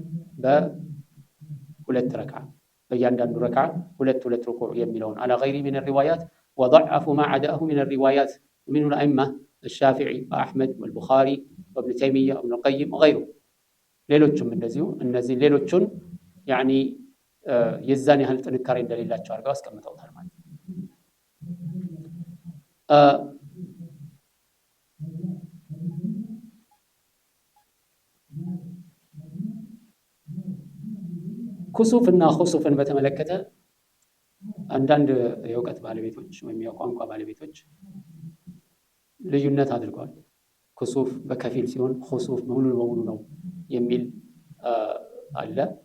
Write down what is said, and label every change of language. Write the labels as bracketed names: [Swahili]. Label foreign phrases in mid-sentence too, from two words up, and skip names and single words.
[Amharic] ሁለት ረክዓ በእያንዳንዱ ረክዓ ሁለት ሩኩዕ የሚለውን [Arabic] على غير من الروايات وضعفوا ما عداه من الروايات ومنه الأئمة الشافعي وأحمد والبخاري وابن تيمية وابن القيم وغيره [Amharic] ሌሎችም እንደዚሁ እነዚህ ሌሎቹን يعني የዛን ያህል ጥንካሬ እንደሌላቸው አድርገው አስቀምጠውታል ማለት ነው ኩሱፍና ኹሱፍን በተመለከተ አንዳንድ የእውቀት ባለቤቶች ወይም የቋንቋ ባለቤቶች ልዩነት አድርገዋል ኩሱፍ በከፊል ሲሆን ኹሱፍ ሙሉ በሙሉ ነው የሚል አለ